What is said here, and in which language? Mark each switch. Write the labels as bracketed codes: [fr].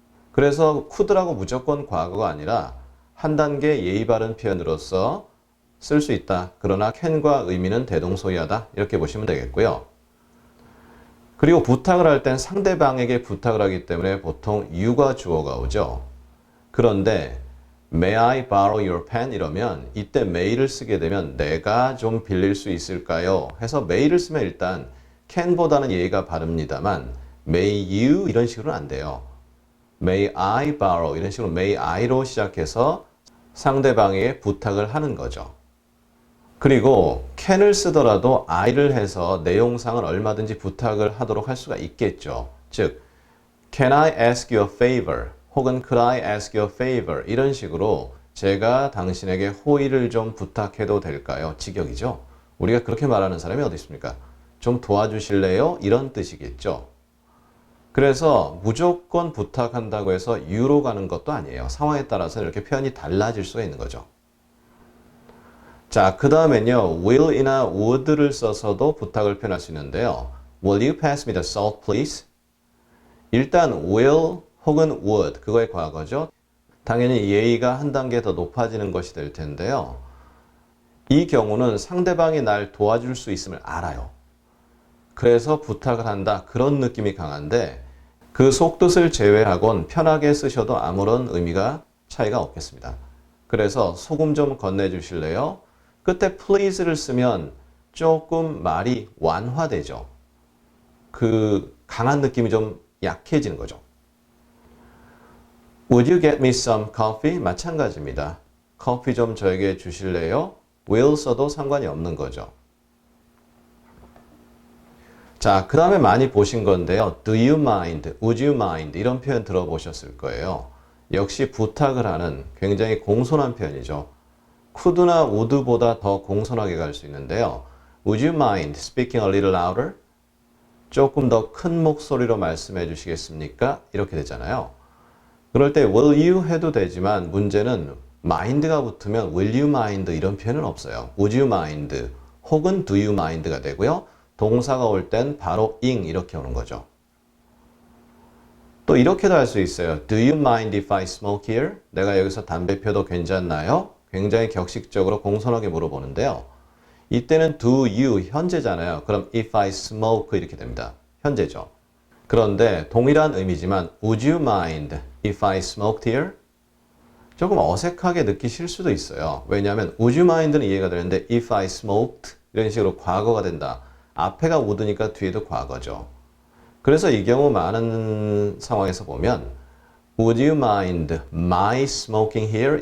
[ko] 그래서 could라고 무조건 과거가 아니라 한 단계 예의 바른 표현으로서 쓸 수 있다. 그러나 can과 의미는 대동소이하다. 이렇게 보시면 되겠고요. 그리고 부탁을 할 땐 상대방에게 부탁을 하기 때문에 보통 you가 주어가 오죠. 그런데 [en] May I borrow your pen? [ko] 이러면 이때 may를 쓰게 되면 내가 좀 빌릴 수 있을까요? 해서 may를 쓰면 일단 can보다는 예의가 바릅니다만 may you 이런 식으로는 안 돼요. [en] May I borrow [ko] 이런 식으로 may I로 시작해서 상대방에게 부탁을 하는 거죠. 그리고 can을 쓰더라도 I를 해서 내용상은 얼마든지 부탁을 하도록 할 수가 있겠죠. 즉, [en] Can I ask you a favor? [ko] 혹은 [en] Could I ask you a favor? [ko] 이런 식으로 제가 당신에게 호의를 좀 부탁해도 될까요? 직역이죠. 우리가 그렇게 말하는 사람이 어디 있습니까? 좀 도와주실래요? 이런 뜻이겠죠. 그래서 무조건 부탁한다고 해서 you로 가는 것도 아니에요. 상황에 따라서 이렇게 표현이 달라질 수가 있는 거죠. 자, 그 다음엔요. will이나 would를 써서도 부탁을 표현할 수 있는데요. [en] Will you pass me the salt, please? [ko] 일단 will 혹은 would, 그거의 과거죠. 당연히 예의가 한 단계 더 높아지는 것이 될 텐데요. 이 경우는 상대방이 날 도와줄 수 있음을 알아요. 그래서 부탁을 한다. 그런 느낌이 강한데 그 속뜻을 제외하곤 편하게 쓰셔도 아무런 의미가 차이가 없겠습니다. 그래서 소금 좀 건네주실래요? 끝에 please를 쓰면 조금 말이 완화되죠. 그 강한 느낌이 좀 약해지는 거죠. [en] Would you get me some coffee? [ko] 마찬가지입니다. 커피 좀 저에게 주실래요? will 써도 상관이 없는 거죠. 자, 그 다음에 많이 보신 건데요. [en] Do you mind? Would you mind? [ko] 이런 표현 들어보셨을 거예요. 역시 부탁을 하는 굉장히 공손한 표현이죠. could나 would보다 더 공손하게 갈 수 있는데요. [en] Would you mind speaking a little louder? [ko] 조금 더 큰 목소리로 말씀해 주시겠습니까? 이렇게 되잖아요. 그럴 때 will you 해도 되지만 문제는 mind가 붙으면 [en] will you mind [ko] 이런 표현은 없어요. [en] would you mind [ko] 혹은 [en] do you mind [ko] 가 되고요. 동사가 올 땐 바로 ing 이렇게 오는 거죠. 또 이렇게도 할 수 있어요. [en] Do you mind if I smoke here? [ko] 내가 여기서 담배 펴도 괜찮나요? 굉장히 격식적으로 공손하게 물어보는데요. 이때는 do you 현재잖아요. 그럼 [en] if I smoke [ko] 이렇게 됩니다. 현재죠. 그런데 동일한 의미지만 [en] would you mind if I smoked here? [ko] 조금 어색하게 느끼실 수도 있어요. 왜냐하면 would you mind는 이해가 되는데 [en] if I smoked [ko] 이런 식으로 과거가 된다. 앞에가 would니까 뒤에도 과거죠. 그래서 이 경우 많은 상황에서 보면 [en] would you mind my smoking here?